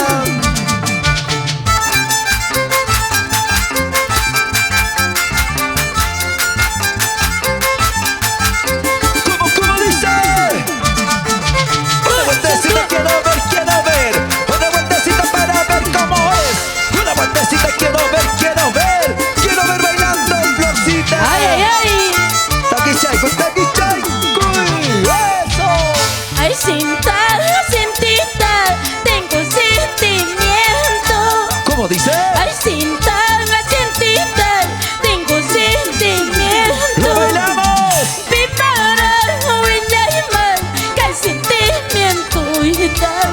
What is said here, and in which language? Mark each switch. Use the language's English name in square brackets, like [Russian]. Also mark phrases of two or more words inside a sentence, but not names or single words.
[Spanish] ¿Cómo dice? Una vueltecita quiero ver. Una vueltecita para ver cómo es. Una vueltecita quiero ver. Quiero ver bailando Florcita. Ay, ay, ay. Taquichay, cuy, eso. Ay, cintita, tengo sentimiento. ¿Cómo dice? Ay, cintita, tengo sentimiento. ¡Lo bailamos! [Quechua] Pipara, huillaima, [Spanish] que hay sentimiento y tal.